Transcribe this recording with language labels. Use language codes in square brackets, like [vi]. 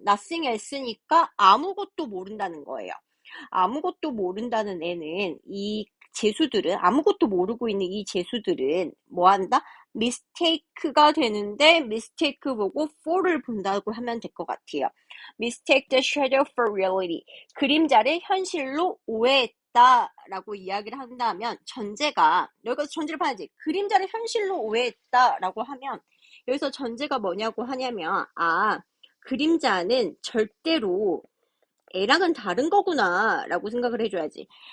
[en] nothing else [ko] 니까 아무것도 모른다는 거예요. 아무것도 모른다는 애는 아무것도 모르고 있는 이 재수들은 뭐 한다? mistake가 되는데 mistake 보고 for를 본다고 하면 될 것 같아요. [en] mistake the shadow for reality. [ko] 그림자를 현실로 오해했다 라고 이야기를 한다면 여기서 전제를 봐야지. 그림자를 현실로 오해했다 라고 하면 여기서 전제가 뭐냐고 하냐면 그림자는 절대로 애랑은 다른 거구나 라고 생각을 해줘야지.